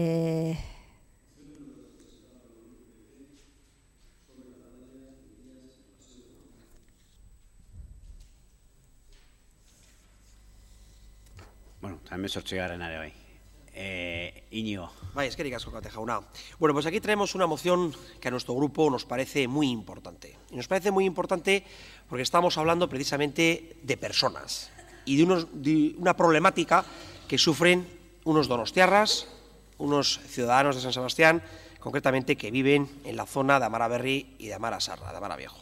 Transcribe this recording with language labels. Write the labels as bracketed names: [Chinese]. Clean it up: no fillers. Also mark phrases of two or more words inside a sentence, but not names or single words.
[Spanish] bueno, también 18. [Basque] ere bai. [Spanish] Iñigo. [Basque] Vaya, eskerrik asko, Kate jauna. [Spanish] Bueno, pues aquí traemos una moción que a nuestro grupo nos parece muy importante. Y nos parece muy importante porque estamos hablando precisamente de personas y de una problemática que sufren unos donostiarras, unos ciudadanos de San Sebastián, concretamente que viven en la zona de Amara Berri y de Amara Sarra, de Amara Viejo.